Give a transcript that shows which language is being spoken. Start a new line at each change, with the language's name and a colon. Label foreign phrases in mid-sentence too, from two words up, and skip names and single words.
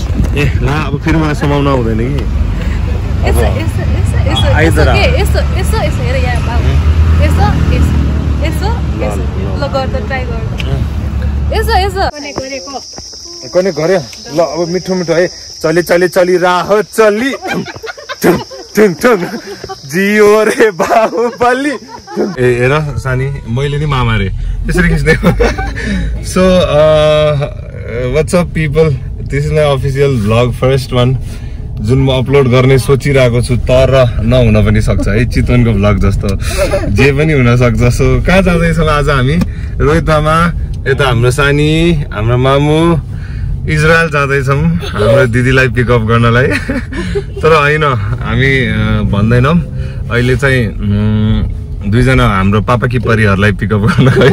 Nepali: ए ला अब फेरि मलाई समाउन आउँदैन कि कने गरे ल अब मिठो मिठो है
Hindi: चली चली चली राहो चली जियो रे बाहुबली
Nepali: ए हेर सानी मैले नि मामा रे त्यसरी खिच्दै
English: so what's up people this is my official vlog first one
Nepali: जुन म अपलोड गर्ने सोचिरहेको छु तर नहुन पनि सक्छ है चितवनको भ्लग जस्तो जे पनि हुन सक्छ सो कहाँ जाँदैछौँ आज हामी रोहित मामा यता हाम्रो सानी हाम्रो मामु इजरायल जाँदैछौँ हाम्रो दिदीलाई पिकअप गर्नलाई तर होइन हामी भन्दैनौँ अहिले चाहिँ दुईजना हाम्रो पापा कि परिहरूलाई पिकअप गर्न